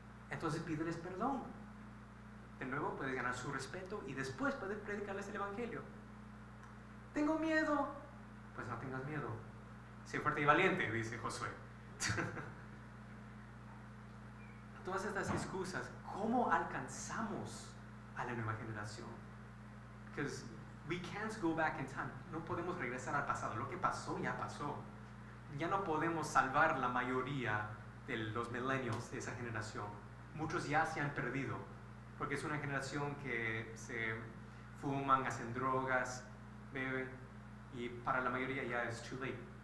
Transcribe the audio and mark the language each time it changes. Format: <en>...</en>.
<es>Entonces pídeles perdón. De nuevo puedes ganar su respeto y después puedes predicarles el evangelio. Tengo miedo. Pues no tengas miedo. Sé fuerte y valiente, dice Josué. Todas estas excusas, ¿cómo alcanzamos a la nueva generación?</es> <en>Because we can't go back in time.</en> <es>No podemos regresar al pasado. Lo que pasó ya pasó. Ya no podemos salvar la mayoría de los millennials de esa generación. Muchos ya se han perdido, porque es una generación que se fuman, hacen drogas, beben, y para la mayoría ya es</es> <en>too late.</en>